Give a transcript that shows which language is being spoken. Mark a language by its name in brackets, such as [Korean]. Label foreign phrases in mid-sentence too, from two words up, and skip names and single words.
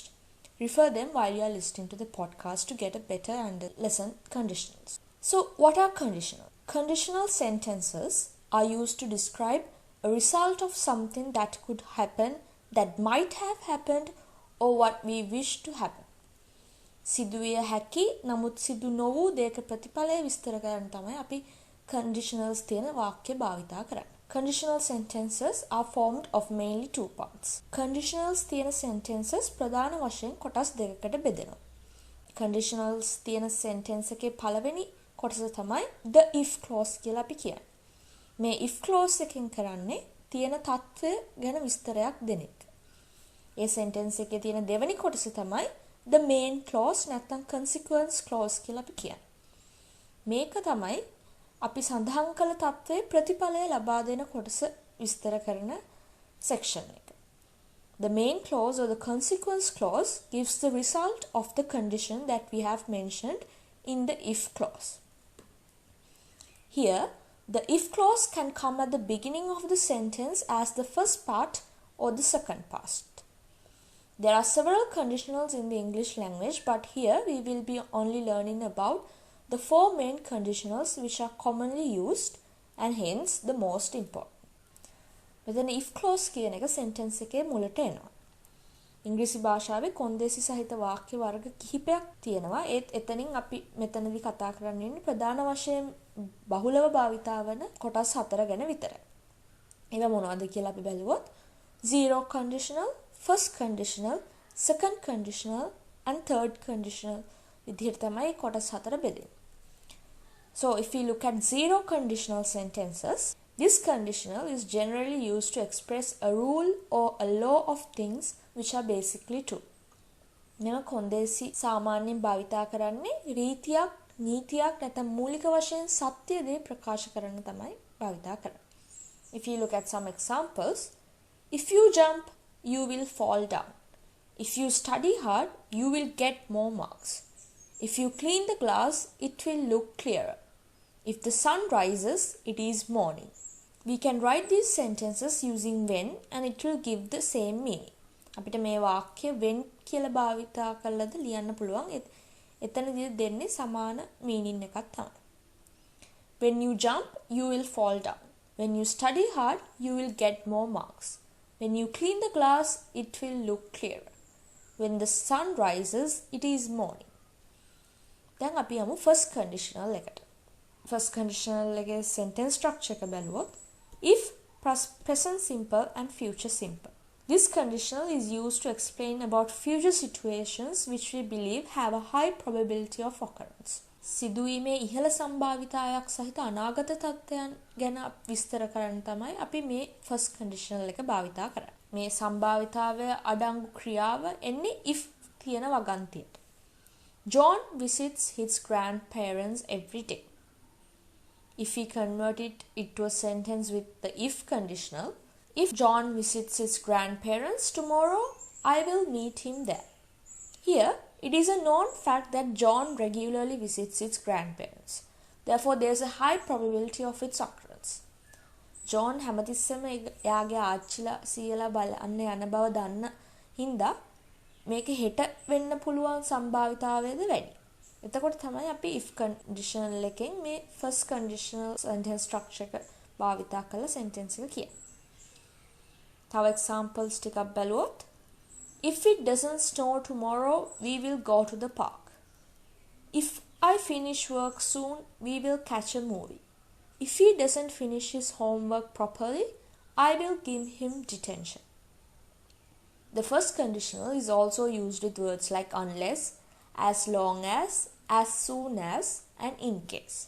[English] Refer them while you are listening to the podcast to get a better lesson conditionals. So, what are conditional? Conditional sentences are used to describe a result of something that could happen, that might have happened, or what we wish to happen. [Sinhala] සිදුවිය හැකි නමුත් සිදු නොවූ දෙයක ප්‍රතිඵලය විස්තර කරන්න තමයි අපි conditionals තියෙන වාක්‍ය භාවිතා කරන්නේ. [English] Conditional sentences are formed of mainly two parts. [Sinhala] Conditionals තියෙන sentences ප්‍රධාන වශයෙන් කොටස් දෙකකට බෙදෙනවා. Conditionals තියෙන sentence එකේ පළවෙනි කොටස තමයි [English] the if clause [Sinhala] කියලා අපි කියන්නේ. මේ [English] if clause [Sinhala] එකෙන් කරන්නේ තියෙන තත්ත්වය ගැන විස්තරයක් දෙන එක. ඒ sentence එකේ තියෙන දෙවෙනි කොටස තමයි [English] the main clause [Sinhala] නැත්නම් [English] consequence clause [Sinhala] කියලා අපි කියන්නේ. මේක තමයි අපි සඳහන් කළ තත්ත්වයේ ප්‍රතිඵලය ලබා දෙන කොටස විස්තර කරන section එක. [English] The main clause or the consequence clause gives the result of the condition that we have mentioned in the if clause. Here, the if clause can come at the beginning of the sentence as the first part or the second part. There are several conditionals in the English language, but here we will be only learning about the four main conditionals which are commonly used and hence the most important. [Sinhala] මෙතන [English] if clause [Sinhala] කියන එක sentence එකේ මුලට එනවා. ඉංග්‍රීසි භාෂාවේ කොන්දේසි සහිත වාක්‍ය වර්ග කිහිපයක් තියෙනවා. ඒත් එතනින් අපි මෙතනදී කතා කරන්න ඉන්නේ ප්‍රධාන වශයෙන් බහුලව භාවිතා වන කොටස් 4 ගැන විතරයි. ඒවා මොනවද කියලා අපි බැලුවොත් [English] zero conditional, first conditional, second conditional and third conditional [Sinhala] විදිහට තමයි කොටස් 4 බෙදෙන්නේ. [English] So, if we look at zero conditional sentences, this conditional is generally used to express a rule or a law of things which are basically true. [Sinhala] මෙම කොන්දේසි සාමාන්‍යයෙන් භාවිතා කරන්නේ රීතියක්, නීතියක් නැත්නම් මූලික වශයෙන් සත්‍ය දේ ප්‍රකාශ කරන්න තමයි භාවිතා කරන්නේ. [English] If you look at some examples, if you jump, you will fall down. If you study hard, you will get more marks. If you clean the glass, it will look clearer. If the sun rises, it is morning. We can write these sentences using when and it will give the same meaning. [Sinhala] අපිට මේ වාක්‍ය when කියලා භාවිතා කළාද ලියන්න පුළුවන්. එතනදී දෙන්නේ සමාන meaning එකක් තමයි. [English] When you jump, you will fall down. When you study hard, you will get more marks. When you clean the glass, it will look clearer. When the sun rises, it is morning. [Sinhala] දැන් අපි යමු [English] first conditional [Sinhala] එකට. [English] First conditional [Sinhala] එකේ [English] sentence structure [Sinhala] එක බැලුවොත් [English] if, present simple and future simple. This conditional is used to explain about future situations which we believe have a high probability of occurrence. [Sinhala] සිදුවීමේ ඉහළ සම්භාවිතාවක් සහිත අනාගත තත්ත්වයන් ගැන විස්තර කරන්න තමයි අපි මේ [English] first conditional [Sinhala] එක භාවිතා කරන්නේ. මේ සම්භාවිතාවය අඩංගු ක්‍රියාව එන්නේ if කියන වගන්තියට. [English] John visits his grandparents every day. If we convert it to a sentence with the if conditional, if John visits his grandparents tomorrow, I will meet him there. Here, it is a known fact that John regularly visits his grandparents. Therefore, there is a high probability of its occurrence. [Sinhala] John හැමතිස්සෙම එයාගේ ආච්චිලා සීයලා බලන්න යන බව දන්න හින්දා මේක හෙට වෙන්න පුළුවන් සම්භාවිතාවයද වැඩි. එතකොට තමයි අපි [English] if conditional [Sinhala] එකෙන් මේ [English] first conditional sentence structure [Sinhala] එක භාවිතා කරලා sentence එක කියන්නේ. තව examples ටිකක් බැලුවොත් [English] If it doesn't snow tomorrow, we will go to the park. If I finish work soon, we will catch a movie. If he doesn't finish his homework properly, I will give him detention. The first conditional is also used with words like unless, as long as soon as, and in case.